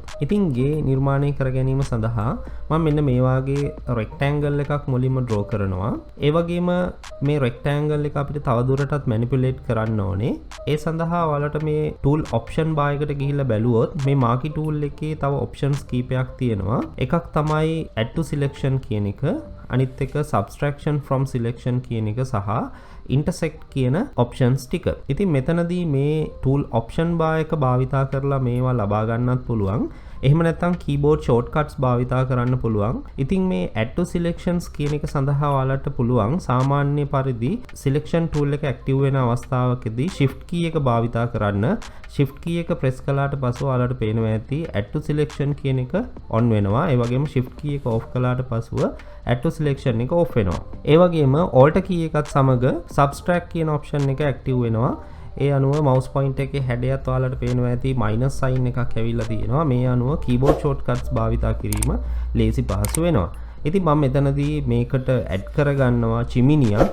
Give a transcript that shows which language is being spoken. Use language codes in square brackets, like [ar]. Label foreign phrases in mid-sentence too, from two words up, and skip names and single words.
[si] ඉතින් ගේ නිර්මාණය කර ගැනීම සඳහා මම මෙන්න මේ වාගේ rectangle එකක් මුලින්ම draw කරනවා. ඒ වගේම මේ rectangle එක අපිට තවදුරටත් manipulate කරන්න ඕනේ. ඒ සඳහා ඔයාලට මේ [en] tool option bar [si] එකට ගිහිල්ලා බැලුවොත් මේ [en] Marquee tool [si] එකේ තව options කීපයක් තියෙනවා. එකක් තමයි [en] add to selection [si] කියන එක. අනිත් එක [en] subtraction from selection [si] කියන එක සහ intersect කියන options ටික. ඉතින් මෙතනදී මේ [en] tool option bar [si] එක භාවිතා කරලා මේවා ලබා ගන්නත් පුළුවන්. එහෙම නැත්නම් [en] keyboard shortcuts [si] භාවිතා කරන්න පුළුවන්. ඉතින් මේ [en] add to selections [si] කියන එක සඳහා ඔයාලට පුළුවන් සාමාන්‍ය පරිදි [en] selection tool [si] එක active වෙන අවස්ථාවකදී [en] shift key [si] එක භාවිතා කරන්න. [en] shift key [si] එක press කළාට පස්සේ ඔයාලට පේනවා ඇති [en] add to selection [si] කියන එක on වෙනවා. ඒ වගේම [en] shift key [si] එක off කළාට පස්සෙ [en] add to selection [si] එක off වෙනවා. ඒ වගේම [en] alt key [si] එකත් සමග subtract කියන option එක active වෙනවා. ඒ අනුව [en] mouse point [si] එකේ හැඩයත් ඔයාලට පේනවා ඇති [en] minus sign [si] එකක් ඇවිල්ලා තියෙනවා. මේ අනුව [en] keyboard shortcuts [si] භාවිතා කිරීම ලේසි පහසු වෙනවා. ඉතින් මම මෙතනදී මේකට add කරගන්නවා chimneyයක්.